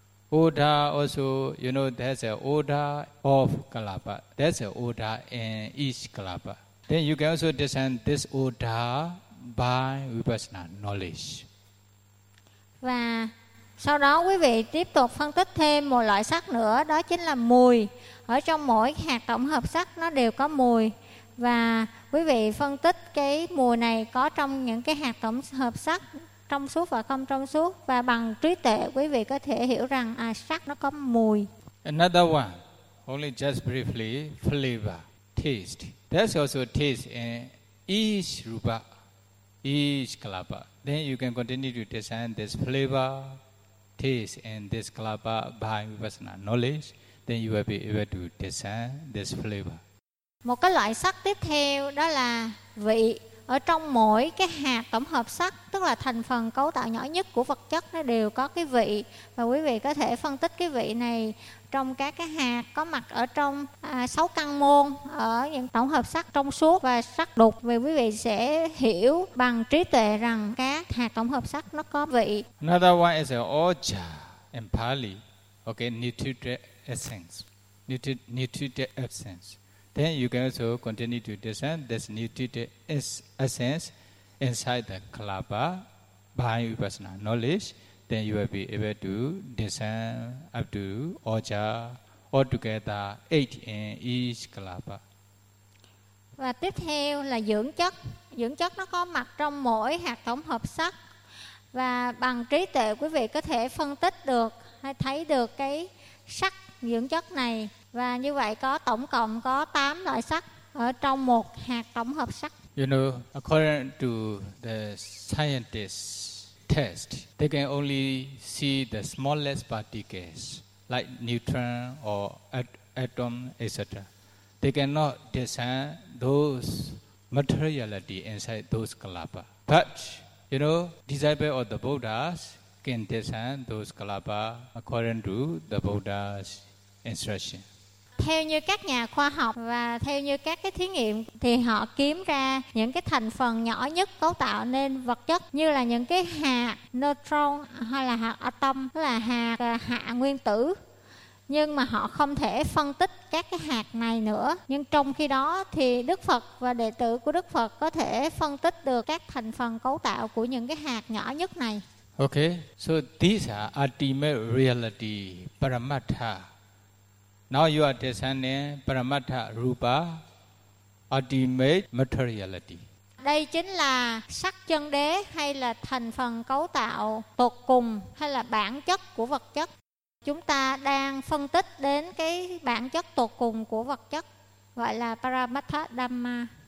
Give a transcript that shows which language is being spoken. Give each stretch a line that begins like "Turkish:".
English: Oda also, you know, there's an Oda of Kalapa. There's an Oda in each Kalapa. Then you can also discern this Oda by Vipassana knowledge.
Vietnamese: Và Sau đó quý vị tiếp tục phân tích thêm một loại sắc nữa, đó chính là mùi. Ở trong mỗi hạt tổng hợp sắc nó đều có mùi. Và quý vị phân tích cái mùi này có trong những cái hạt tổng hợp sắc trong suốt và không trong suốt. Và bằng trí tuệ quý vị có thể hiểu rằng à, sắc nó có mùi.
English: Another one, only just briefly, flavor, taste. There's also taste in each rupa, each kalapa. Then you can continue to discern this flavor, taste in this kalapa by vipassana knowledge. Then you will be able to discern this flavor.
Vietnamese: Một cái loại sắc tiếp theo đó là vị. Ở trong mỗi cái hạt tổng hợp sắc, tức là thành phần cấu tạo nhỏ nhất của vật chất, nó đều có cái vị. Và quý vị có thể phân tích cái vị này trong các cái hạt có mặt ở trong sáu căn môn, ở những tổng hợp sắc trong suốt và sắc đục. Vì quý vị sẽ hiểu bằng trí tuệ rằng các hạt tổng hợp sắc nó có vị.
English: Another one is Ojha and Pali. Okay, nutritive essence. Nutritive essence. Then you can also continue to discern this nutritive essence inside the kalapa by vipassana knowledge. Then you will be able to discern up to Ojha altogether 8 in each kalapa.
Vietnamese: Và tiếp theo là dưỡng chất. Dưỡng chất nó có mặt trong mỗi hạt tổng hợp sắc. Và bằng trí tuệ quý vị có thể phân tích được hay thấy được cái sắc dưỡng chất này. Và như vậy có tổng cộng có 8 loại sắc ở trong một hạt tổng hợp sắc.
English: You know, according to the scientists' test, they can only see the smallest particles like neutron or atom, etc. They cannot discern those materiality inside those kalapa. But, you know, disciples of the Buddhas can discern those kalapa according to the Buddha's instruction.
Vietnamese: Theo như các nhà khoa học và theo như các cái thí nghiệm thì họ kiếm ra những cái thành phần nhỏ nhất cấu tạo nên vật chất, như là những cái hạt neutron hay là hạt atom, tức là hạt hạ nguyên tử. Nhưng mà họ không thể phân tích các cái hạt này nữa. Nhưng trong khi đó thì Đức Phật và đệ tử của Đức Phật có thể phân tích được các thành phần cấu tạo của những cái hạt nhỏ nhất này.
English: Okay, so these are ultimate reality, paramattha. Now you are discerning paramattha rupa, ultimate materiality.
Vietnamese: Đây chính là sắc chân đế hay là thành phần cấu tạo tột cùng hay là bản chất của vật chất. Chúng ta đang phân tích đến cái bản chất tột cùng của vật chất, gọi là paramattha dhamma.